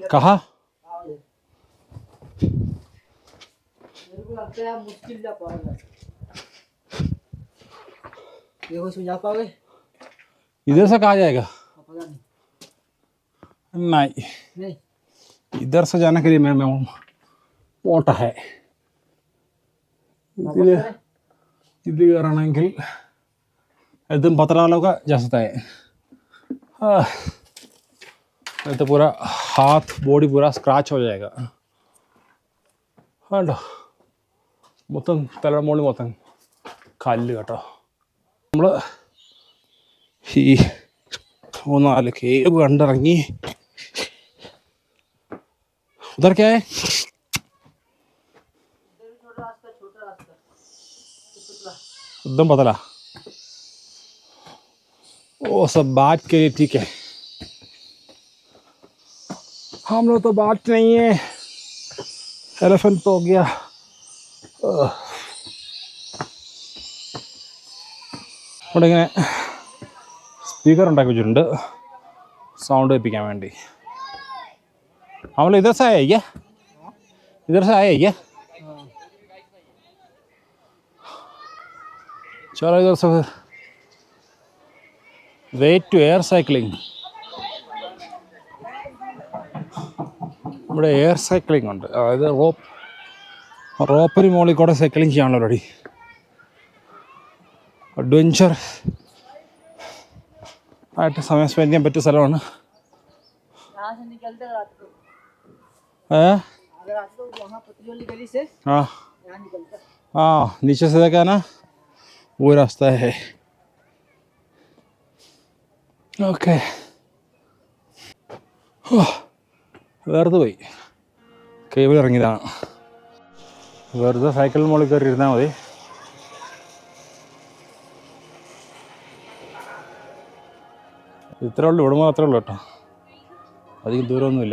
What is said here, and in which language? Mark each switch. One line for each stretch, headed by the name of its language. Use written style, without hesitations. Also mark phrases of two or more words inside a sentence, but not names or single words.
Hindi: कहाँ? मेरे को लगता है मुश्किल जा पाओगे. देखो इसमें जा पाओगे? इधर से कहाँ जाएगा? पता नहीं, नहीं. इधर से जाने के लिए मैं मोटा है.
Malayalam: ഇതിൽ കയറണമെങ്കിൽ
Hindi: एकदम पतला वालों का जा सकता है. तो पूरा हाथ बॉडी पूरा स्क्रैच हो जाएगा. हाँ,
Malayalam: മൊത്തം തലയുടെ മുകളിൽ മൊത്തം കല്ല് കേട്ടോ. നമ്മൾ ഈ 3-4 കേവ് കണ്ടിറങ്ങി.
Hindi: उधर क्या है? एकदम पतला. वो सब बात के लिए ठीक है. हम लोग तो बात नहीं है. एलिफेंट तो हो गया.
Malayalam: ഇവിടെ ഇങ്ങനെ സ്പീക്കർ ഉണ്ടാക്കി വെച്ചിട്ടുണ്ട് സൗണ്ട് കേൾപ്പിക്കാൻ വേണ്ടി.
Hindi: हम लोग इधर से आए क्या? इधर से आए क्या? चलो इधर से फिर
English: wait to air cycling.
Malayalam: ഇവിടെ എയർ സൈക്ലിംഗ് ഉണ്ട്. അതായത് റോപ്പിന് മുകളിൽ കൂടെ സൈക്ലിംഗ് ചെയ്യാനുള്ള പരിപാടി. അഡ്വഞ്ചർ ആയിട്ട് സമയം സ്പെൻഡ് ചെയ്യാൻ പറ്റിയ സ്ഥലമാണ്.
Hindi: हाँ हाँ, नीचे से देखा ना, वो रास्ता है. ओके,
Malayalam: വെറുതെ പോയി കേബിൾ ഇറങ്ങിയതാണ്. വെറുതെ സൈക്കിളിന് മുകളിൽ കയറി ഇരുന്നാൽ മതി. ഇത്രേ ഉള്ളൂ, ഇവിടുമ്പോൾ അത്രേ ഉള്ളൂ കേട്ടോ, അധികം ദൂരമൊന്നുമില്ല.